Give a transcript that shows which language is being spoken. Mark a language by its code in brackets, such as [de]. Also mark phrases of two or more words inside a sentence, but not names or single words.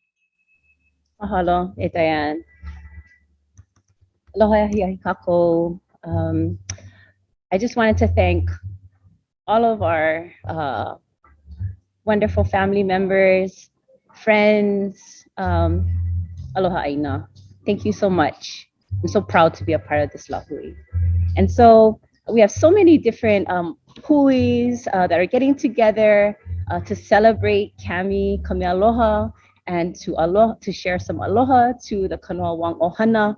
[haw] Mahalo, itayan. Aloha hiahi kako. [en] I just wanted to thank all of our wonderful family members, friends. [haw] Aloha aina. [en] Thank you so much. I'm so proud to be a part of this lahui. And so we have so many different huis that are getting together to celebrate Kami Aloha and to share some aloha to the Kanoa-Wong ʻOhana.